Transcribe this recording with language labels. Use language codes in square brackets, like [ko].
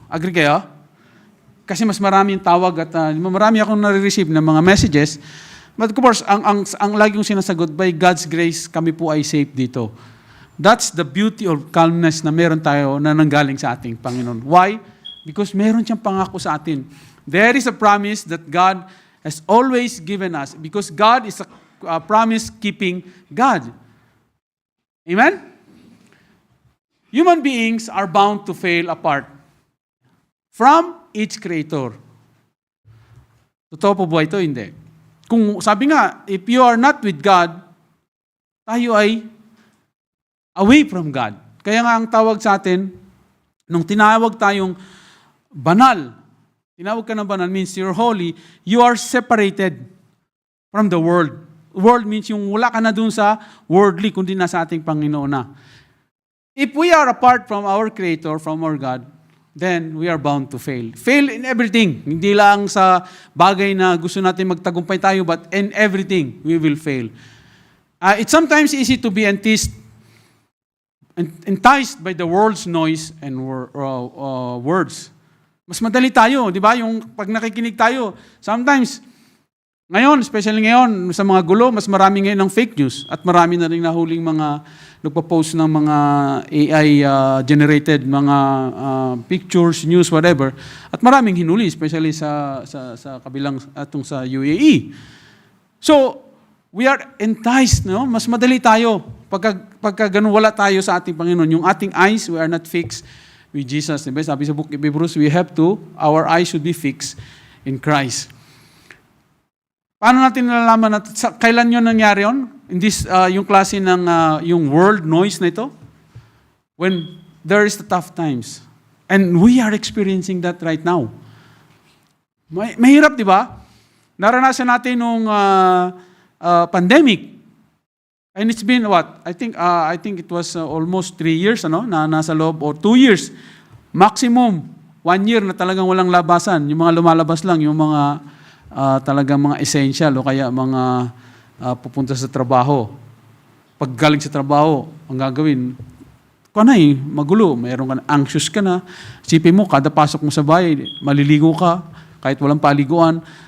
[tl] Agree kayo? Kasi mas maraming tawag at marami akong nare-receive ng mga messages. [en] But of course, [tl] ang lagi kong sinasagot, [en] by God's grace, [tl] kami po ay safe dito. [en] That's the beauty of calmness [tl] na meron tayo na nanggaling sa ating Panginoon. [en] Why? [tl] Because meron siyang pangako sa atin. [en] There is a promise that God has always given us because God is a promise-keeping God. [tl] Amen? [en] Human beings are bound to fail apart from each creator. [tl] Totoo po ba ito? Hindi. Kung sabi nga, [en] if you are not with God, [tl] tayo ay [en] away from God. [tl] Kaya nga ang tawag sa atin, nung tinawag tayong banal, tinawag ka ng banal [en] means you're holy, you are separated from the world. [tl] World means yung wala ka na dun sa worldly, kundi na sa ating Panginoon na. [en] If we are apart from our Creator, from our God, then we are bound to fail. Fail in everything. [tl] Hindi lang sa bagay na gusto natin magtagumpay tayo, [en] but in everything, we will fail. It's sometimes easy to be enticed enticed by the world's noise and words. [tl] Mas madali tayo, di ba? Yung pag nakikinig tayo, sometimes, ngayon, especially ngayon, sa mga gulo, mas marami ngayon ng fake news at marami na rin nahuling mga nagpo-post ng mga [en] AI-generated mga pictures, news, whatever. [tl] At maraming hinuli, especially sa kabilang atong sa UAE. [en] So, we are enticed, no? [tl] Mas madali tayo. Pagka ganun wala tayo sa ating Panginoon, yung ating eyes, [en] we are not fixed with Jesus. [tl] Diba? [en] Sabi sa book of Hebrews, our eyes should be fixed in Christ. [tl] Paano natin nalalaman natin? Kailan yun nangyari yun? [en] In this, [tl] yung klase ng yung world noise na ito? [en] When there is the tough times. And we are experiencing that right now. [tl] Mahirap, di ba? Naranasan natin nung pandemic. [en] And it's been what? I think it was almost 3 years [tl] na nasa loob, [en] or 2 years. [tl] Maximum 1 year na talagang walang labasan. Yung mga lumalabas lang, yung mga talagang mga essential o kaya mga pupunta sa trabaho. Pag galing sa trabaho, ang gagawin, magulo. Mayroon ka na, anxious ka na. Sipin mo, kada pasok mo sa bahay, maliligo ka, kahit walang paliguan.